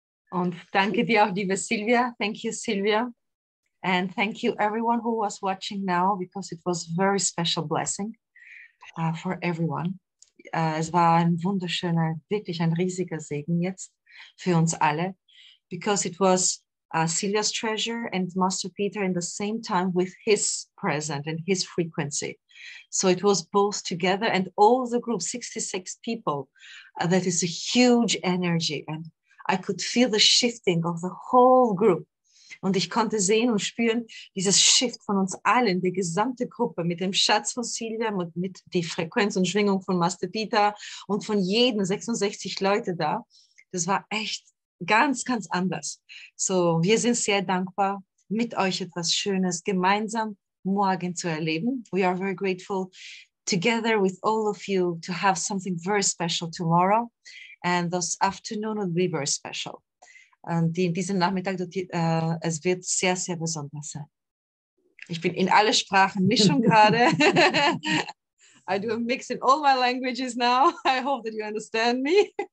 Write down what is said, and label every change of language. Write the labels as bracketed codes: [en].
[de] Und danke dir auch, liebe Sylvia. [en] Thank you, Sylvia. And thank you, everyone who was watching now, because it was a very special blessing for everyone. [de] Es war ein wunderschöner, wirklich ein riesiger Segen jetzt für uns alle, [en] because it was Sylvia's treasure and Master Peter in the same time with his presence and his frequency. So it was both together, and all the group, 66 people, that is a huge energy. And I could feel the shifting of the whole group. [de] Und ich konnte sehen und spüren dieses Shift von uns allen, die gesamte Gruppe mit dem Schatz von Sylvia, mit die Frequenz und Schwingung von Master Peter und von jedem 66 Leute da. Das war echt ganz, ganz anders. So, wir sind sehr dankbar, mit euch etwas Schönes gemeinsam morgen zu erleben. [en] We are very grateful together with all of you to have something very special tomorrow. And this afternoon will be very special. [de] Und diesen Nachmittag, es wird sehr, sehr besonders sein. Ich bin in alle Sprachen Mischung gerade. [en] I do a mix in all my languages now. I hope that you understand me.